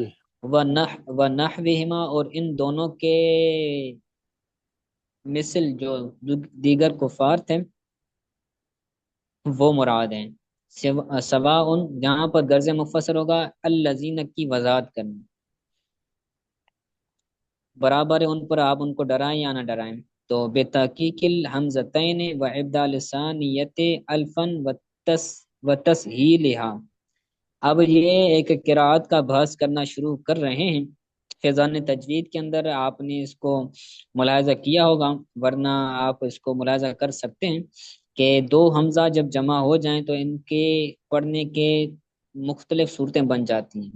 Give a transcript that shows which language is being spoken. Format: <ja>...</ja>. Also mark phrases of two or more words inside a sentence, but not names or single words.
<ur>و نحوہما، اور ان دونوں کے مثل جو دیگر کفار تھے وہ مراد ہیں۔ سواء، جہاں پر غرض مفسر ہوگا الذین کی وضاحت کرنا، برابر ہے ان پر آپ ان کو ڈرائیں یا نہ ڈرائیں۔</ur> <ar>تو بے تحقیق الحمزتین و ابدال ثانیت الفن و تسہیلہا،</ar> <ur>اب یہ ایک قرآت کا بحث کرنا شروع کر رہے ہیں۔ فیضان تجوید کے اندر آپ نے اس کو ملاحظہ کیا ہوگا، ورنہ آپ اس کو ملاحظہ کر سکتے ہیں کہ دو حمزہ جب جمع ہو جائیں تو ان کے پڑھنے کے مختلف صورتیں بن جاتی ہیں۔</ur>